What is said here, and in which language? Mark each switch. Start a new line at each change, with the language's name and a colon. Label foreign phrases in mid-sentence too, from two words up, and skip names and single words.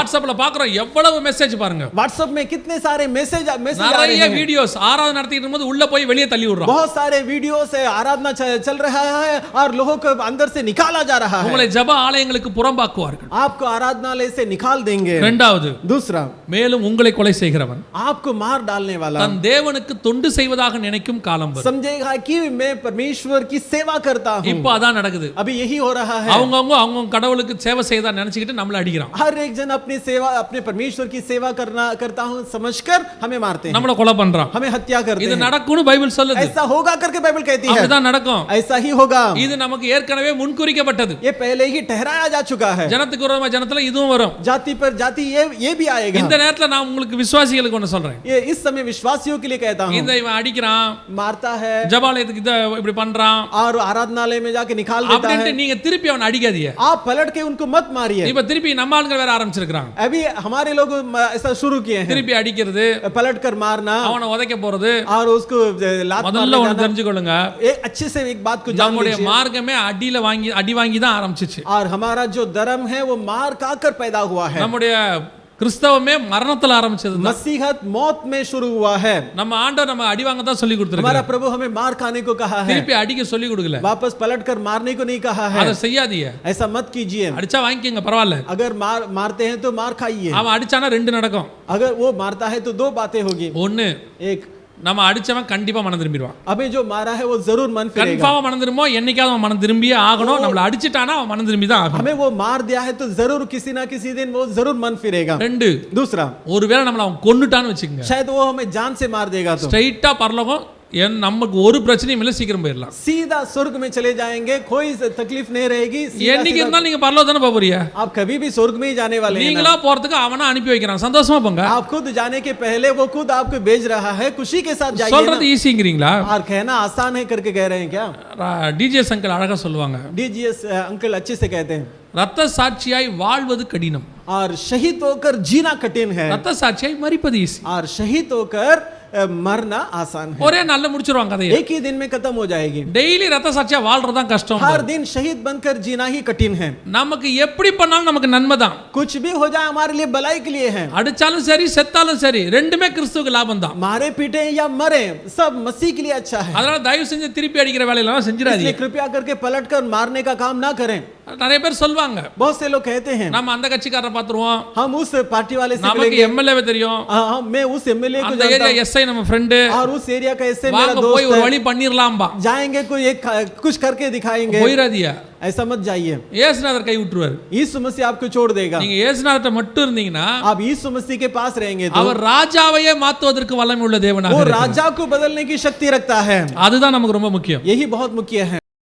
Tamil: வாட்ஸ்அப்ல பாக்குறோம் எவ்வளவு மெசேஜ் பாருங்க.
Hindi: व्हाट्सएप में कितने सारे मैसेज आ रहे
Tamil: நிறைய
Hindi: हैं.
Tamil: வீடியோஸ் ஆராதனை நடத்திட்டு இருக்கும்போது உள்ள போய் வெளியே தள்ளி விடுறான்.
Hindi: बहुत सारे वीडियो से आराधना चल रहा है और लोगों को अंदर से निकाला जा रहा है.
Tamil: உங்களை ஜெப ஆலயங்களுக்கு புறம்பாக்குவார்கள்.
Hindi: आपको आराधनालय से निकाल देंगे.
Tamil: இரண்டாவது,
Hindi: दूसरा,
Tamil: மேலும் உங்களை கொலை செய்கிறவன்
Hindi: आपको मार डालने वाला
Tamil: தன் தேவனுக்கு தொண்டு செய்வதாக நினைக்கும் காலம் வரும்.
Hindi: समझेगा कि मैं परमेश्वर की सेवा करता हूं.
Tamil: இப்போ அதான் நடக்குது.
Hindi: अभी यही हो रहा है.
Tamil: அவங்க கடவுளுக்கு சேவை செய்யதா நினைச்சிட்டு நம்மள அடிக்கிறான்.
Hindi: हर एक जन अपनी सेवा, अपने परमेश्वर की सेवा करता हूं समझकर हमें मारते हैं,
Tamil: நம்மள கொலை பண்றான்.
Hindi: हमें हत्या करते
Tamil: இது
Hindi: हैं.
Tamil: நடக்கும்னு பைபிள் சொல்லுது.
Hindi: ऐसा होगा करके बाइबल कहती है.
Tamil: அப்படிதான் நடக்கும்.
Hindi: ऐसा ही होगा.
Tamil: இது நமக்கு ஏற்கனவே முன்குறிக்கப்பட்டது.
Hindi: ये पहले ही ठहराया जा चुका है.
Tamil: ஜனத்துக்கு விரோதமா ஜனத்துல இதுவும் வரும்.
Hindi: जाति पर जाति ये भी आएगा.
Tamil: இந்த நேரத்துல நான் உங்களுக்கு விசுவாசிகளுக்கு ஒன்னு சொல்றேன்.
Hindi: ये इस समय विश्वासियों के लिए कहता हूं.
Tamil: இந்த இவன் அடிக்கிறான்,
Hindi: मारता है,
Tamil: ஜபாலயத்துக்கு இத இப்படி பண்றான்,
Hindi: और आराधनालय में जाके निकाल देता
Tamil: அப்படினு
Hindi: है.
Tamil: நீங்க திருப்பி அவனை அடிக்காதீங்க.
Hindi: आप पलट के उनको मत मारिए.
Tamil: இப்ப திருப்பி நம்ம ஆளுங்க வேற ஆரம்பிச்சிருக்காங்க.
Hindi: अभी हमारे लोग ऐसा शुरू किए हैं.
Tamil: திருப்பி அடிக்கிறது,
Hindi: पलट कर मारना,
Tamil: அவனை உதைக்க போறது.
Hindi: और उसको लात
Tamil: முதல்ல
Hindi: मारने
Tamil: ஒன்னு
Hindi: जाना.
Tamil: தெரிஞ்சுக்கொள்ளுங்க,
Hindi: एक अच्छे से एक बात को जान
Tamil: நம்முடைய
Hindi: लीजिए.
Tamil: மார்க்கமே அடி வாங்கி தான் ஆரம்பிச்சிச்சு.
Hindi: और हमारा जो धर्म है वो मार खाकर पैदा हुआ है.
Tamil: நம்முடைய கிறிஸ்தவமே மரணத்துல ஆரம்பிச்சது.
Hindi: मसीहत मौत में शुरू हुआ है.
Tamil: நம்ம ஆண்டவர் நம்ம அடி வாங்க தான் சொல்லி
Hindi: हमारा
Tamil: கொடுத்திருக்காரு.
Hindi: प्रभु हमें मार खाने को कहा है,
Tamil: திருப்பி அடிக்க சொல்லி கொடுக்கல.
Hindi: वापस पलट कर मारने को नहीं कहा है.
Tamil: அத செய்யாதீங்க.
Hindi: ऐसा मत कीजिए.
Tamil: அடிச்சா வாங்கிக்கங்க பரவாயில்ல.
Hindi: अगर मारते हैं तो मार खाइए.
Tamil: அவன் அடிச்சானா ரெண்டு நடக்கும்.
Hindi: अगर वो मारता है तो दो बातें होगी.
Tamil: ஒன்னு,
Hindi: एक,
Tamil: நம்ம அடிச்சவன் கண்டிப்பா மனம் திரும்பிடுவான்.
Hindi: हमें जो मारा है वो जरूर मन फिरेगा.
Tamil: கன்ஃபார்மா மனம் திரும்போ, என்னைக்காவது அவன் மனம் திரும்பியே ஆகணும். நம்மள அடிச்சிட்டானா அவன் மனம் திரும்பி தான் ஆகணும்.
Hindi: हमें वो मार दिया है तो जरूर किसी ना किसी दिन वो जरूर मन फिरेगा.
Tamil: ரெண்டு,
Hindi: दूसरा,
Tamil: ஒருவேளை நம்மள அவன் கொன்னுட்டான்னு வெச்சுக்கங்க,
Hindi: शायद वो हमें जान से मार देगा तो
Tamil: ஸ்ட்ரைட்டா பரலோகம் நமக்கு ஒரு பிரச்சனையும் இல்ல, சீக்கிரம் போயிடலாம்.
Hindi: सीधा स्वर्ग में चले जाएंगे, कोई तकलीफ नहीं रहेगी.
Tamil: என்னைக்கு இருந்தாலும் நீங்க பரலோகம் தானே போறீங்க.
Hindi: आप कभी भी स्वर्ग में ही जाने वाले हैं.
Tamil: நீங்களா போறதுக்கு அவனா அனுப்பி வைக்கிறான். சந்தோஷமா போங்க.
Hindi: आप खुद जाने के पहले वो खुद आपको भेज रहा है, खुशी के साथ जाइए.
Tamil: சொல்றது ஈஸிங்கறீங்களா?
Hindi: और कहना आसान है करके कह रहे हैं क्या?
Tamil: டிஜிஎஸ் அங்கிள் அழகா சொல்லுவாங்க.
Hindi: डीजीएस अंकल अच्छे से कहते हैं,
Tamil: ரத்த சாட்சியாய் வாழ்வது கடினம்,
Hindi: और शहीद होकर जीना कठिन है,
Tamil: ரத்த சாட்சியாய் மரிப்பது ஈஸி.
Hindi: और शहीद होकर मरना आसान है.
Tamil: ஒரே நாள்ல முடிச்சிருவாங்க கதையை.
Hindi: एक ही दिन में खत्म हो जाएगी.
Tamil: டெய்லி ரத்த சாட்சியா வாழ்றது தான் கஷ்டம்.
Hindi: हर दिन शहीद बनकर जीना ही कठिन है.
Tamil: நமக்கு எப்படி பண்ணாலும் நமக்கு நன்மை தான்.
Hindi: कुछ भी हो जाए हमारे लिए भलाई के लिए है.
Tamil: அடிச்சாலும் சரி செத்தாலும் சரி ரெண்டுமே கிறிஸ்துவுக்கு லாபம் தான்.
Hindi: मारे पीटे या मरे सब मसीह के लिए अच्छा है.
Tamil: அதனால தயவு செஞ்சு திருப்பி அடிக்கிற வேலையெல்லாம் செஞ்சிராதீங்க.
Hindi: इसलिए कृपया करके पलटकर मारने का काम ना करें.
Tamil: நிறைய பேர் சொல்வாங்க,
Hindi: बहुत से लोग कहते हैं
Tamil: நம்ம அந்த கட்சிக்காரரை பாத்துருவோம்,
Hindi: हम उस पार्टी वाले से
Tamil: நமக்கு
Hindi: मिलेंगे,
Tamil: எம்எல்ஏ தெரியும்,
Hindi: मैं उस एमएलए को
Tamil: அந்த
Hindi: जानता
Tamil: ஏரியா
Hindi: हूं,
Tamil: எஸ்ஐ நம்ம ஃப்ரெண்டு,
Hindi: और उस एरिया का एसए मेरा
Tamil: வாங்க போய்
Hindi: दोस्त
Tamil: ஒரு
Hindi: है,
Tamil: வழி பண்ணிரலாம்பா.
Hindi: जाएंगे कोई एक कुछ करके दिखाएंगे.
Tamil: போயிராதீங்க.
Hindi: ऐसा मत जाइए.
Tamil: இயேசுநாதர் கை விட்டுருவாரு.
Hindi: यीशु मसीह आपको छोड़ देगा.
Tamil: நீங்க இயேசுநாதர்ட்ட மட்டும் இருந்தீங்கன்னா
Hindi: आप यीशु मसीह के पास रहेंगे तो
Tamil: அவர் ராஜாவையே மாத்துவதற்கு வல்லமை உள்ள தேவனாக
Hindi: वो
Tamil: இருக்கிறார்.
Hindi: राजा को बदलने की शक्ति रखता है.
Tamil: அதுதான் நமக்கு ரொம்ப முக்கியம்.
Hindi: यही बहुत मुख्य है.